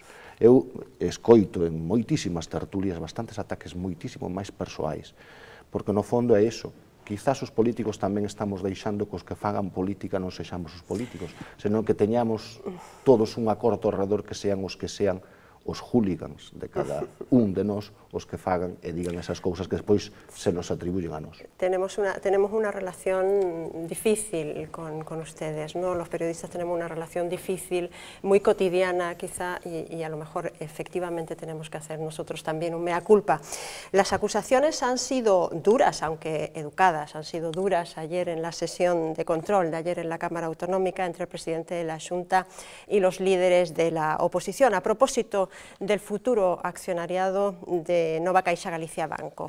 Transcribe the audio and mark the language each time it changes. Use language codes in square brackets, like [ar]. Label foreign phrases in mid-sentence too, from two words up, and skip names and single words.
[gl] Eu escoito en moitísimas tertulias bastantes ataques moitísimo máis persoais, porque no fondo é iso. Quizás os políticos tamén estamos deixando que os que fagan política non sexamos os políticos, senón que teñamos todos un acordo alrededor que sean os os hooligans de cada un de nós os que fagan e digan esas cousas que despois se nos atribuyen a nós. [es] Tenemos una relación difícil con ustedes, ¿no? Los periodistas tenemos una relación difícil, muy cotidiana quizá, y a lo mejor efectivamente tenemos que hacer nosotros también un mea culpa. Las acusaciones han sido duras, aunque educadas, han sido duras ayer en la sesión de control de ayer en la Cámara Autonómica entre el presidente de la Xunta y los líderes de la oposición, a propósito del futuro accionariado de Nova Caixa Galicia Banco.